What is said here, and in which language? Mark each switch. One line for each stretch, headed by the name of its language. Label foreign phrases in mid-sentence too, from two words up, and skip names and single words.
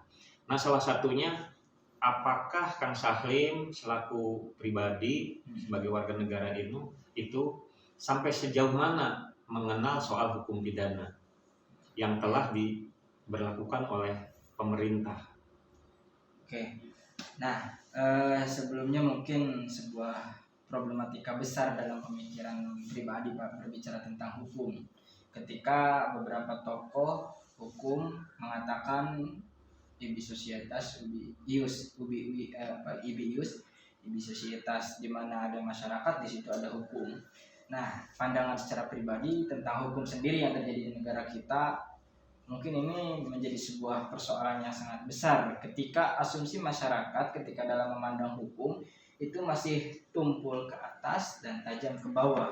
Indonesian: Nah, salah satunya, apakah Kang Sahlim selaku pribadi sebagai warga negara itu sampai sejauh mana mengenal soal hukum pidana yang telah diberlakukan oleh pemerintah. Oke. Nah, sebelumnya mungkin sebuah problematika besar dalam pemikiran pribadi Pak berbicara tentang hukum. Ketika beberapa tokoh hukum mengatakan
Latin: ibi societas ubi ius ibi societas,
Indonesian: di mana ada masyarakat di situ ada hukum. Nah, pandangan secara pribadi tentang hukum sendiri yang terjadi di negara kita, mungkin ini menjadi sebuah persoalan yang sangat besar ketika asumsi masyarakat ketika dalam memandang hukum itu masih tumpul ke atas dan tajam ke bawah.